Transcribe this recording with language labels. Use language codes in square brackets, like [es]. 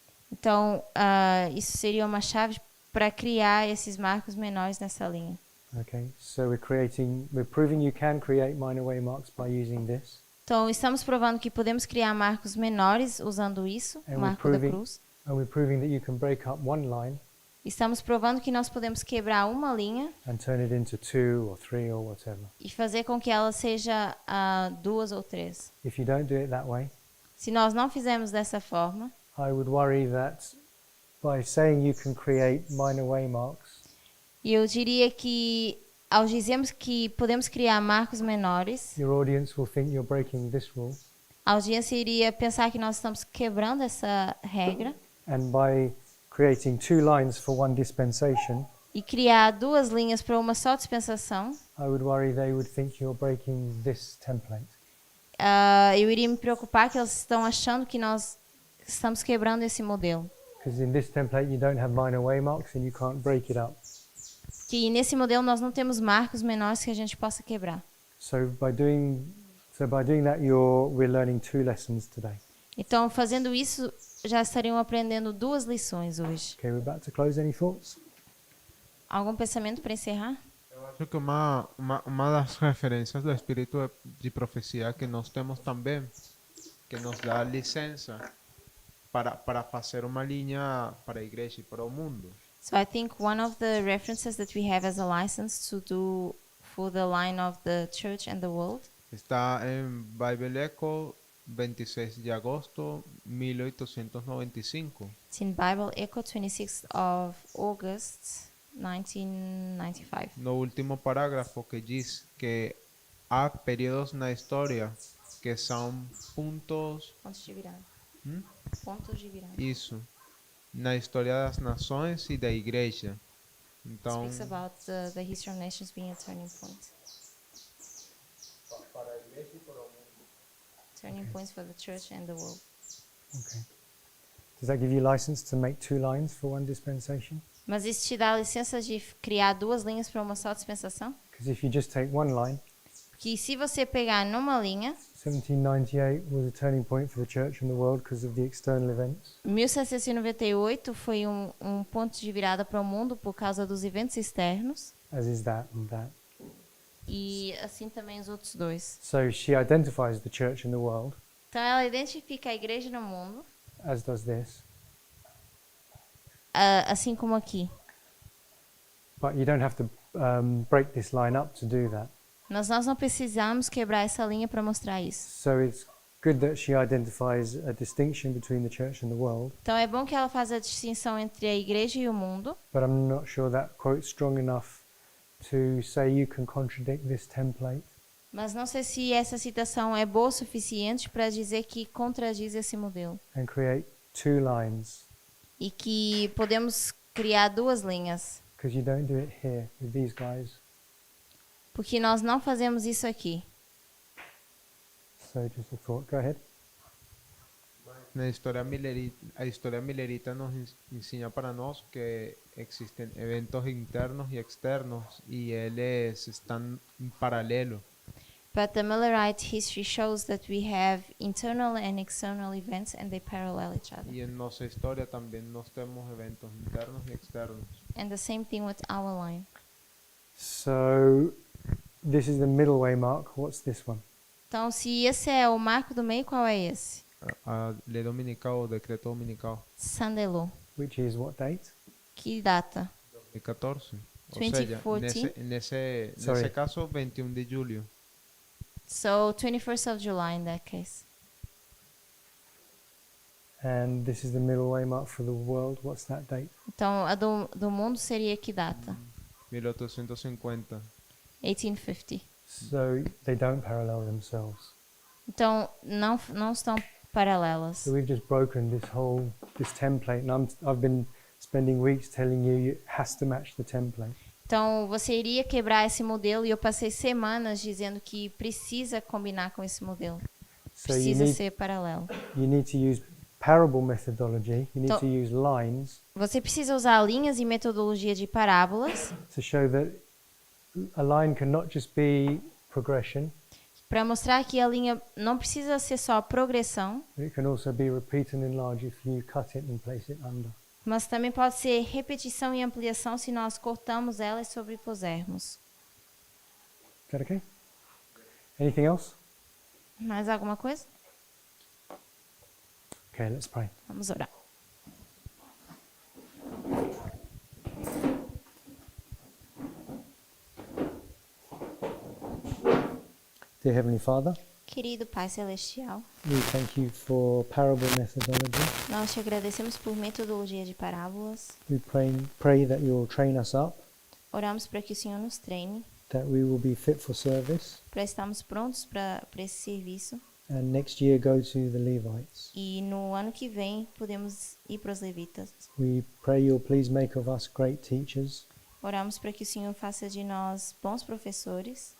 [pt] Então, isso seria uma chave para criar esses marcos menores nessa linha. [en] Okay, so we're proving you can create minor waymarks by using this. [pt] Então, estamos provando que podemos criar marcos menores usando isso, o [en] And [pt] marco da cruz. [en] we're proving that you can break up one line [pt] Estamos provando que nós podemos quebrar uma linha [en] and turn it into 2 or 3 or whatever. [pt] e fazer com que ela seja 2 ou 3. [en] If you don't do it that way, [pt] Se nós não fizermos dessa forma, [en] I would worry that by saying you can create minor waymarks, [pt] eu diria que ao dizermos que podemos criar marcos menores, [en] your audience will think you're breaking this rule. [pt] a audiência iria pensar que nós estamos quebrando essa regra [en] And by creating 2 lines for one dispensation, [pt] e criar 2 linhas para uma só dispensação, [en] I would worry they would think you're breaking this template. [pt] eu iria me preocupar que eles estão achando que nós estamos quebrando esse modelo. [en] Because in this template you don't have minor waymarks and you can't break it up. [pt] Que nesse modelo nós não temos marcos menores que a gente possa quebrar. [en] So by doing that, we're learning 2 lessons today. [pt] Então, fazendo isso, já estariam aprendendo 2 lições hoje. [en] Okay, we're about to close. Any thoughts? [pt] Algum pensamento para encerrar? Acho que uma das referências do espírito de profecia que nós temos também, que nos dá licença para fazer uma linha para a igreja e para o mundo. [en] So I think one of the references that we have as a license to do for the line of the church and the world [pt] Está em Bible Echo, 26 de agosto 1895. [en] it's in Bible Echo 26th of August 1995. [pt] No último parágrafo que diz que há períodos na história que são pontos, Pontos de virada. Hum? Pontos de virada. isso, na história das nações e da igreja. Então, [en] Speaks about the history of nations being a turning point. Turning points for the church and the world. Okay. Does that give you license to make 2 lines for one dispensation? [pt] Mas isso te dá a licença de criar 2 linhas para uma só dispensação? [en] Because if you just take one line, [pt] Que se você pegar numa linha, [en] 1798 was a turning point for the church and the world because of the external events. [pt] 1798 foi um ponto de virada para o mundo por causa dos eventos externos. [en] As is that and that. [pt] E assim também os outros 2. [en] So she identifies the church and the world, [pt] Então ela identifica a igreja no mundo, [en] as does this. [pt] assim como aqui. [en] But you don't have to break this line up to do that. [pt] Mas nós não precisamos quebrar essa linha para mostrar isso. [en] So it's good that she identifies a distinction between the church and the world, [pt] Então é bom que ela faça a distinção entre a igreja e o mundo, [en] but I'm not sure that quote's strong enough to say you can contradict this template. [pt] mas não sei se essa citação é boa o suficiente para dizer que contradiz esse modelo. [en] And create 2 lines, [pt] E que podemos criar 2 linhas. [en] because you don't do it here with these guys. [pt] Porque nós não fazemos isso aqui. [en] So just a thought. Go ahead. [pt] na a história milerita nos ensina para nós que [es] existen [pt] eventos internos y externos y eles [es] están en [pt] paralelo. [en] But the Millerite history shows that we have internal and external events and they parallel each other. [es] Y en nuestra historia también nos tenemos eventos internos y externos. [en] And the same thing with our line. So this is the middle way mark. What's this one? [pt] Então, se esse é o marco do meio, qual é esse? a lei dominical, o decreto dominical. [en] Sunday law. which is what date? [pt] Que data? 2014. O [en] 2014. [es] sea, [pt] nesse [en] Sorry. [pt] caso, 21 de julho. [en] So 21st of July in that case. And this is the middle way mark for the world. What's that date? [pt] Então, a do mundo seria que data? 1850. [en] 1850. So they don't parallel themselves. [pt] Então, não estão paralelas. [en] So we've just broken this template, and I've been spending weeks telling you it has to match the template. [pt] Então, você iria quebrar esse modelo e eu passei semanas dizendo que precisa combinar com esse modelo. [en] So you [pt] Precisa [en] need, [pt] ser paralelo. [en] you need to use parable methodology. You need [pt] Então- [en] to use lines [pt] Você precisa usar linhas e metodologia de parábolas [en] to show that a line can not just be progression, [pt] para mostrar que a linha não precisa ser só progressão, [en] but it can also be repeat and enlarge if you cut it and place it under. [pt] mas também pode ser repetição e ampliação se nós cortamos ela e sobrepusermos. [en] Is that okay? Anything else? [pt] Mais alguma coisa? [en] Okay, let's pray. [pt] Vamos orar. [en] Dear Heavenly Father, [pt] Querido Pai Celestial, [en] we thank you for parable methodology. [pt] nós te agradecemos por metodologia de parábolas. [en] We pray that you will train us up, [pt] Oramos para que o Senhor nos treine, [en] that we will be fit for service, [pt] para estarmos prontos para esse serviço. [en] and next year go to the Levites. [pt] E no ano que vem podemos ir para os levitas. [en] We pray you'll please make of us great teachers, [pt] Oramos para que o Senhor faça de nós bons professores,